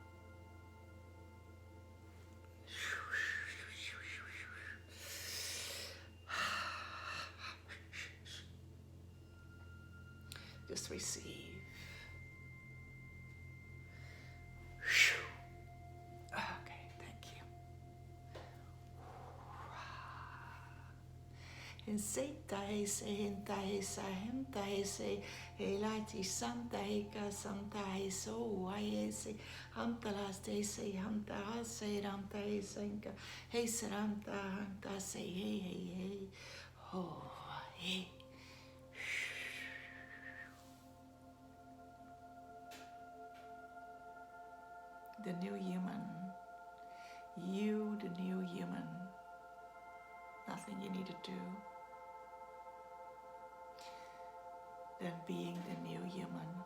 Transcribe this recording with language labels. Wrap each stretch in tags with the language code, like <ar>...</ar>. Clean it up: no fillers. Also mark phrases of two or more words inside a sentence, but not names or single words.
<en>Just receive. En seitae se hentae sa hentae se helati santae ka santae so ae se hantalas te se hantae se rantae senka he se ranta hanta se hey ho hey. The new human. You, the new human. Nothing you need to do. Than being the new human.</en>